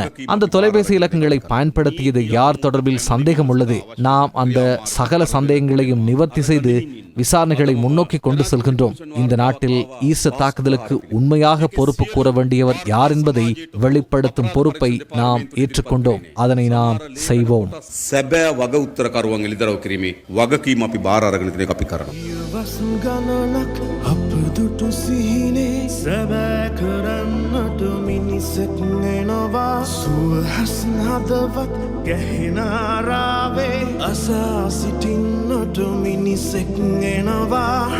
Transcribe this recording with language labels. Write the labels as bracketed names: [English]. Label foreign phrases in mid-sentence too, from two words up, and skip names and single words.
[Tamil] அந்த தொலைபேசி இலக்கங்களை பயன்படுத்தியது யார் தொடர்பில் சந்தேகம் உள்ளது. நாம் அந்த சகல சந்தேகங்களையும் நிவர்த்தி செய்து விசாரணைகளை முன்னோக்கி கொண்டு செல்கின்றோம். இந்த நாட்டில் ஈஸ்டர் தாக்குதலுக்கு உண்மையாக பொறுப்பு கூற வேண்டியவர் யார் என்பதை வெளிப்படுத்தும் பொறுப்பை நாம் ஏற்றுக்கொண்டோம். அதனை நாம் செய்வோம். [Sinhala] සැබෑ වග උත්තරකරුවන් එළිදරව් කිරීමේ වගකීම අපි බාර අරගෙන තියෙන එක අපි කරනවා. වස් ගණනක් අප දුටු සිහිනේ සැබෑ කරන්නට මිනිසෙක් එනවා සුවහස් හදවත් ගැහෙන ආරාවේ අසා සිටින්නට මිනිසෙක් එනවා